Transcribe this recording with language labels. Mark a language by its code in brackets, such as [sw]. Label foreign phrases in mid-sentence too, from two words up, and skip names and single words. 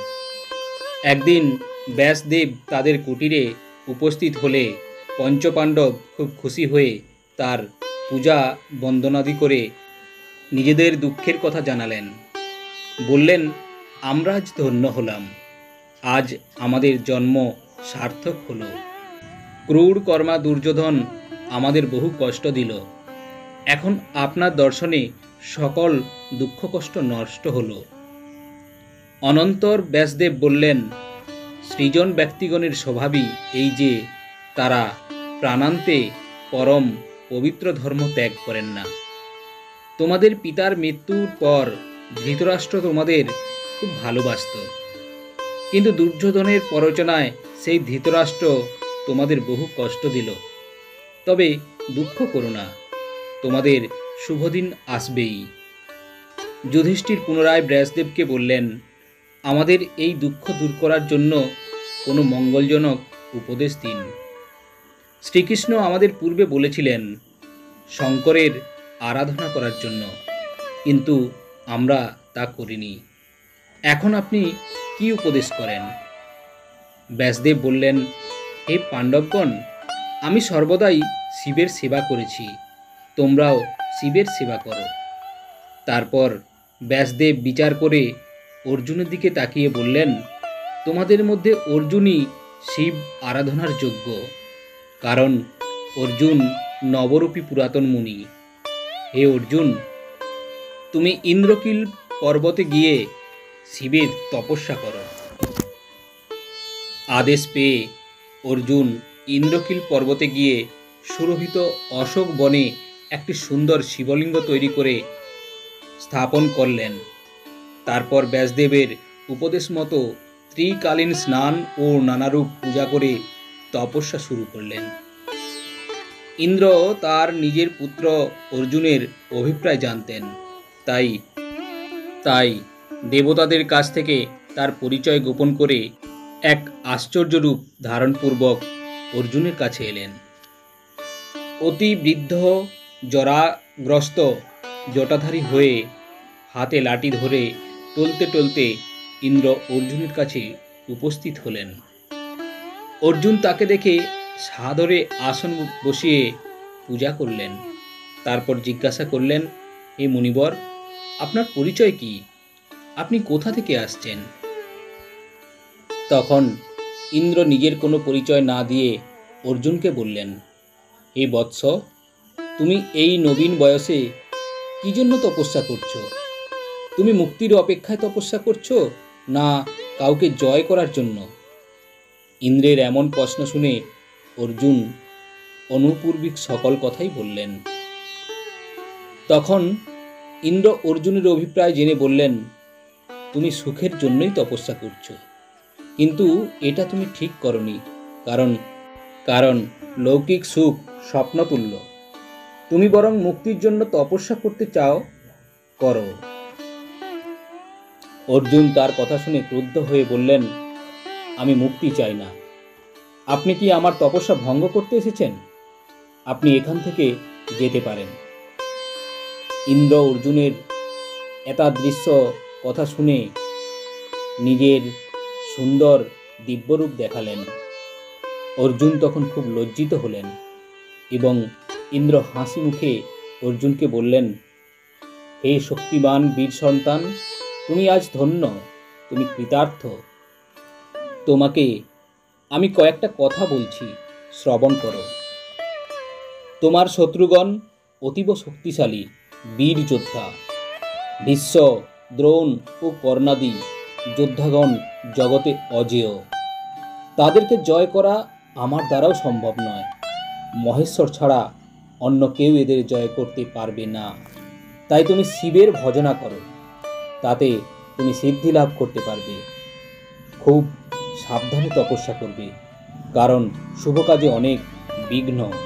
[bn] একদিন ব্যাসদেব তাদের কুটীরে উপস্থিত হলে পঞ্চপাণ্ডব খুব খুশি হয়ে তার পূজা বন্দনাদি করে নিজেদের দুঃখের কথা জানালেন। বললেন, আমরা আজ ধন্য হলাম, আজ আমাদের জন্ম সার্থক হলো। ক্রূর কর্মা দুর্যোধন আমাদের বহু কষ্ট দিল, এখন আপনার দর্শনে সকল দুঃখ কষ্ট নষ্ট হলো। অনন্তর ব্যাসদেব বলেন, সৃজন ব্যক্তিগণের স্বভাবই এই যে তারা প্রাণান্তে পরম পবিত্র ধর্ম ত্যাগ করেন না। তোমাদের পিতার মৃত্যুর পর ধৃতরাষ্ট্র তোমাদের খুব ভালোবাসতো, কিন্তু দুর্যোধনের প্ররোচনায় সেই ধৃতরাষ্ট্র তোমাদের বহু কষ্ট দিল। তবে দুঃখ করো না, তোমাদের শুভদিন আসবেই। যুধিষ্ঠির পুনরায় ব্যাসদেবকে বলেন, আমাদের এই দুঃখ দূর করার জন্য কোনো মঙ্গলজনক উপদেশ দিন। শ্রীকৃষ্ণ আমাদের পূর্বে বলেছিলেন শংকরের আরাধনা করার জন্য, কিন্তু আমরা তা করিনি। এখন আপনি কি উপদেশ করেন? ব্যাসদেব বলেন, হে পাণ্ডবগণ, আমি সর্বদাই শিবের সেবা করেছি, তোমরাও শিবের সেবা করো। তারপর ব্যাসদেব বিচার করে অর্জুনের দিকে তাকিয়ে বলেন, তোমাদের মধ্য অর্জুনই শিব আরাধনার যোগ্য, কারণ অর্জুন নবরূপী পুরাতন মুনি। হে অর্জুন, তুমি ইন্দ্রকীল পর্বতে গিয়ে শিবের তপস্যা করো। আদেশ পেয়ে অর্জুন ইন্দ্রকীল পর্বতে গিয়ে সুরভিত অশোক বনে এক সুন্দর শিবলিঙ্গ তৈরি করে স্থাপন করলেন। তারপর ব্যাসদেবের উপদেশ মতো ত্রিকালীন স্নান আর নানারূপ পূজা করে তপস্যা শুরু করলেন। ইন্দ্র তার নিজের পুত্র অর্জুনের অভিপ্রায় জানতেন, তাই দেবতাদের কাছ থেকে তার পরিচয় গোপন করে এক আশ্চর্য রূপ ধারণপূর্বক অর্জুনের কাছে এলেন। অতি বৃদ্ধ জরাগ্রস্ত জটাধারী হয়ে হাতে লাঠি ধরে টলতে টলতে ইন্দ্র অর্জুনের কাছে উপস্থিত হলেন। অর্জুন তাকে দেখে সাদরে আসন বসিয়ে পূজা করলেন। তারপর জিজ্ঞাসা করলেন, হে মুনিবর, আপনার পরিচয় কি? আপনি কোথা থেকে আসছেন? তখন ইন্দ্র নিজের কোনো পরিচয় না দিয়ে অর্জুন কে বলেন, হে বৎস, তুমি এই নবীন বয়সে কি জন্য তপস্যা করছো? তুমি মুক্তির অপেক্ষায় তপস্যা করছো না কাউকে জয় করার জন্য? ইন্দ্রের এমন প্রশ্ন শুনে অর্জুন অনুপূর্বিক সকল কথাই বলেন। তখন ইন্দ্র অর্জুনের অভিপ্রায় জেনে বলেন, তুমি সুখের জন্যই তপস্যা করছো, কিন্তু এটা তুমি ঠিক করনি, কারণ লৌকিক সুখ স্বপ্নতুল্য। তুমি বরং মুক্তির জন্য তপস্যা করতে চাও, করো। অর্জুন তার কথা শুনে ক্রুদ্ধ হয়ে বলেন, আমি মুক্তি চাই না। আপনি কি আমার তপস্যা ভঙ্গ করতে এসেছেন? আপনি এখান থেকে যেতে পারেন। ইন্দ্র অর্জুনের এতাদৃশ্য কথা শুনে নিজের সুন্দর দিব্যরূপ দেখালেন। অর্জুন তখন খুব লজ্জিত হলেন এবং ইন্দ্র হাসি মুখে অর্জুন কে বলেন, হে শক্তিমান বীর সন্তান, তুমি আজ ধন্য, তুমি কৃতার্থ। তোমাকে আমি কয়েকটা কথা বলছি, শ্রবণ করো। তোমার শত্রুগণ অতীব শক্তিশালী বীর যোদ্ধা। ভীষ্ম, দ্রোণ আর কর্ণাদি যোদ্ধাগণ জগতে অজেয়। তাদেরকে জয় করা আমার দ্বারাও সম্ভব নয়। মহেশ্বর ছাড়া অন্য কেউ এদের জয় করতে পারবে না। তাই তুমি শিবের ভজনা করো, তাতে তুমি সিদ্ধি লাভ করতে পারবে। খুব সাবধানে তপস্যা করবে, কারণ শুভ কাজে অনেক বিঘ্ন।